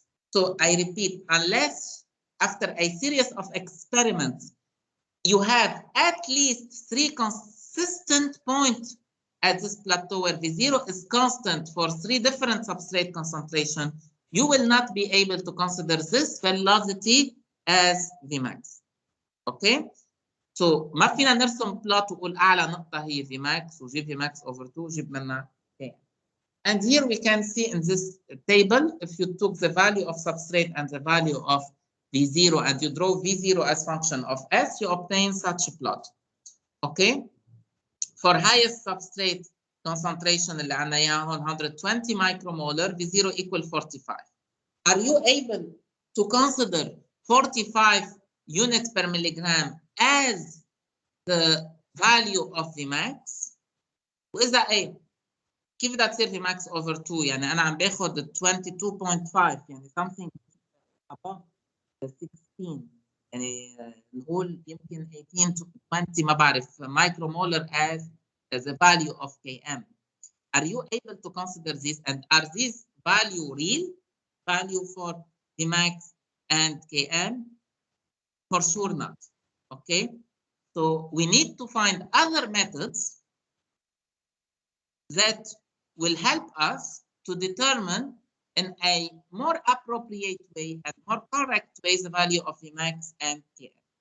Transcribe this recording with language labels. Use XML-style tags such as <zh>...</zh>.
<en>So I repeat, unless after a series of experiments, you have at least 3 consistent points at this plateau where V0 is constant for 3 different substrate concentration, you will not be able to consider this velocity as Vmax. Okay? So</en> <ar>ما فينا نرسم بلوت وقول أعلى نقطة هي Vmax وجيب Vmax over 2 وجيب منها K.</ar> <en>And here we can see in this table, if you took the value of substrate and the value of V0 and you draw V0 as function of S, you obtain such a plot. Okay? For highest substrate concentration</en> <ar>اللي عنا إياها هون</ar> <en>120 micromolar, V0 equal 45. Are you able to consider 45 units per milligram as the value of Vmax?</en> <ar>وإذا إيه؟ كيف بدها تصير Vmax over 2؟ يعني أنا عم باخذ 22.5 يعني</ar> <en>something above 16</en> <ar>يعني نقول يمكن</ar> <en>18 to 20</en> <ar>ما بعرف</ar> <en>micromolar as the value of Km. Are you able to consider this, and are these value real value for Vmax and Km? For sure not. Okay, so we need to find other methods that will help us to determine in a more appropriate way and more correct way the value of Vmax and Km.</en>